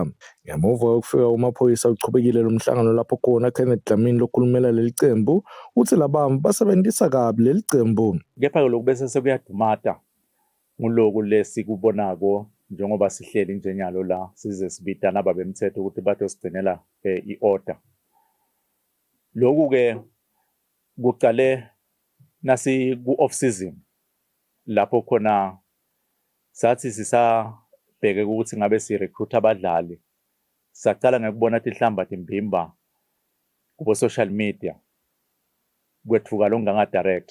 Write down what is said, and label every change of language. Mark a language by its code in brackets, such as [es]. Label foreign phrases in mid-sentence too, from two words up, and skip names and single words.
[ss] Ngemuva kokufika kumaphoyisa uchubekile lomhlangano lapho khona Kenneth Dlamini lokhulumela lelicembu utsi labantfu basebentisa kabi lelicembu. Kepha lokhu bese sekuyadumata nguloku lesikubonako njengoba sihleli njenyalo la size sibitana ababemthetho ukuthi bazosigcinela i-order. Lokhu ke kuqale nasi ku- [en] off season [ss] lapho khona sathi sisabheke ukuthi ngabe si-recruit abadlali sacala ngekubona tihlamba timbimba kubo [en] social media [ss] kwethuka longanga direct.